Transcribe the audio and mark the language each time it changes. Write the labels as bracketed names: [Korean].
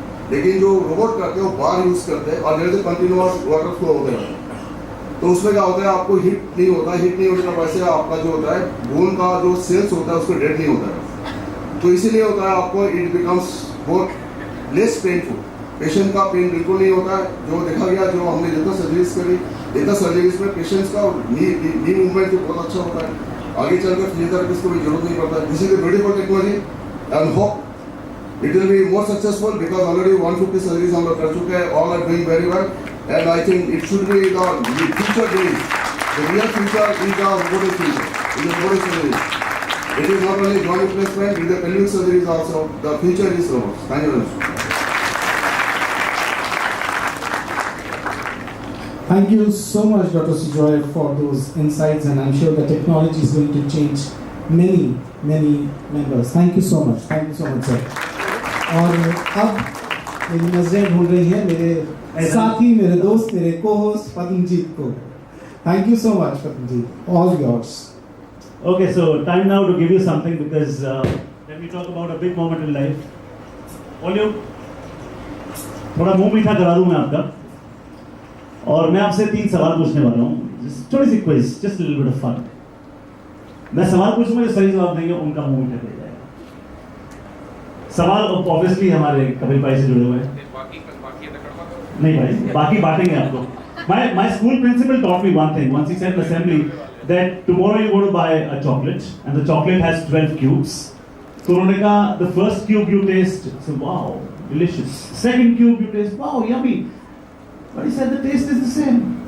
[Hindi] लेकिन जो रोबोट करते हैं वो बार यूज करते हैं और जैसे कंटिन्यूअस वाटर फ्लो होता है, तो उसमें क्या होता है, आपको हीट नहीं होता, हीट नहीं होने की वजह से आपका जो होता है बोन का जो सेल्स होता है उसको डेड नहीं होता है, तो इसीलिए होता है आपको [English] it becomes more less painful, [Hindi] patient का पेन बिल्कुल नहीं होता है। जो देखा गया, जो हमने जितना सर्जरीज करी, इतना सर्जरीज में पेशेंट्स का नी मूवमेंट जो बहुत अच्छा होता है, आगे चलकर फिजियोथेरेपिस्ट को भी जरूरत नहीं पड़ता। [English] this is a beautiful technology and hope it will be more successful because already 150 surgeries [Hindi] हम लोग कर चुके हैं, [English] all are doing very well, and I think it should be the future days. The real future is the robotic future, is the robotic surgery. It is not only joint replacement, with the pelvic surgeries also. The future is robots. Thank you very much. Thank you so much, Dr. Sujoy, for those insights, and I'm sure the technology is going to change many, many members. Thank you so much. Thank you so much, sir. [Hindi] और अब मेरी नजरें ढूंढ रही हैं मेरे साथी, मेरे दोस्त, मेरे co-host पद्मजीत को. [English] Thank you so much, Pradipjeet. All yours. Okay, so time now to give you something because when we talk about a big moment in life, all you [Hindi] थोड़ा मुंह मीठा करा दूं मैं आपका. और मैं आपसे 3 सवाल पूछने वाला हूँ. थोड़ी सी quiz, [English] Just little bit of fun. [Hindi] मैं सवाल पूछूंगा, जो सही जवाब देंगे उनका मुंह मीठा कर जाएगा. सवाल ऑब्वियसली हमारे कपिल भाई से जुड़े हुए हैं. नहीं भाई, बाकी बांटेंगे आपको. [English] My school principal taught me one thing. Once he said in assembly that tomorrow you're going to buy a chocolate and the chocolate has 12 cubes. So [Hindi] उन्होंने कहा [English] the first cube you taste, so wow, delicious. Second cube you taste, wow, yummy. But he said the taste is the same.